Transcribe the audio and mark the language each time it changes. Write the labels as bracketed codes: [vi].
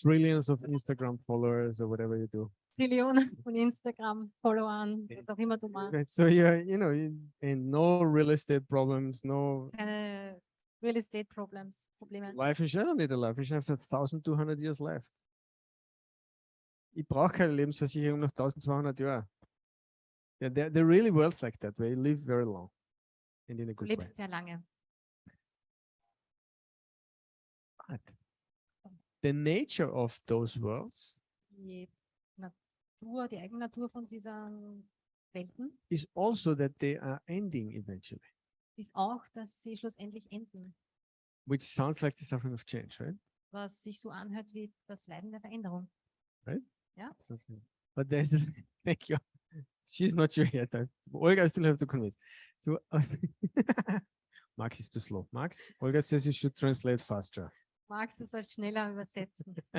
[en] Trillions of Instagram followers or whatever you do. [de] Trillionen von Instagram-Followern, was auch immer du machst. [en] Right, so and no real estate problems, no [de] Keine Real Estate Probleme. [en] life insurance. I don't need a life insurance. I have 1,200 years left. [de] Ich brauche keine Lebensversicherung noch 1,200 Jahre. [en] Yeah, there really worlds like that where you live very long and in a [de] Du [en] good way. [de] lebst sehr lange. [en] But the nature of those worlds [de] Die Natur, die Eigennatur von diesen Welten [en] is also that they are ending eventually, [de] ist auch, dass sie schlussendlich enden, [en] which sounds like the suffering of change, right? [de] was sich so anhört wie das Leiden der Veränderung. [en] Something. But there's thank you. She's not sure yet. Olga, I still have to convince. So Max is too slow. Max, Olga says you should translate faster. [de] Magst du sollst schneller übersetzen?